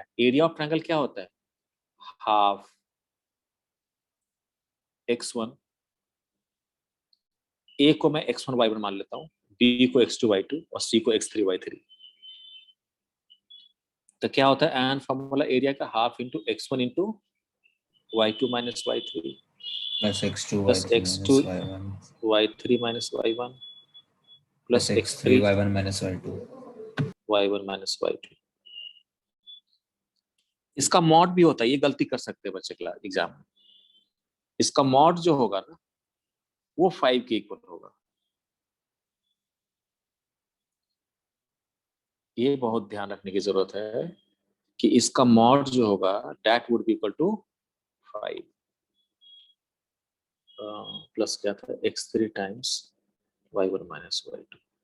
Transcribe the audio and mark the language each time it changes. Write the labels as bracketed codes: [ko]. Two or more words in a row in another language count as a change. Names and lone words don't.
[en] area of triangle [hi] क्या होता है हाफ x1 A को मैं x1 y1 मान लेता हूँ B को x2 y2 और C को x3 y3. तो क्या होता है [en] an formula area [hi] का [en] half into x1 into y2 minus y3 plus x2 plus y3 x2 minus y1 y3 minus y1 plus plus x3 x3 y1 minus y2 y1 minus y2. [hi] इसका मॉड भी होता है, ये गलती कर सकते हैं बच्चे [en] class exam [hi] में. इसका मॉड जो होगा ना वो 5 के इक्वल होगा. ये बहुत ध्यान रखने की जरूरत है कि इसका मॉड जो होगा [en] that would be equal to 5 plus [hi] क्या था [en] x3 times y1 minus y2.